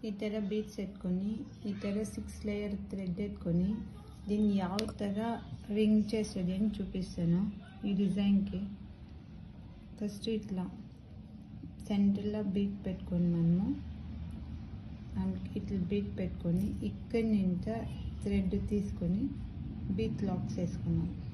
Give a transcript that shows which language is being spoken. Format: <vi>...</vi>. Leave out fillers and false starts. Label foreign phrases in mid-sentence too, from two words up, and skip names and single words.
<kn>ಈ ಥರ ಬೀಡ್ಸ್ ಎತ್ಕೊಂಡು ಈ ಥರ</kn> <te>6</te> <en>layer thread</en> <te>ఎత్తుకొని దీన్ని</te> <kn>ಯಾವ ಥರ</kn> <te>రింగ్ చేసేది అని చూపిస్తాను. ఈ డిజైన్కి ఫస్ట్ ఇట్లా సెంటర్లో బీట్ పెట్టుకొని మనము ఇట్లా బీట్ పెట్టుకొని ఇక్కడి నుంచి థ్రెడ్ తీసుకొని</te> <en>bead locks</en> <te>వేసుకున్నాం.</te>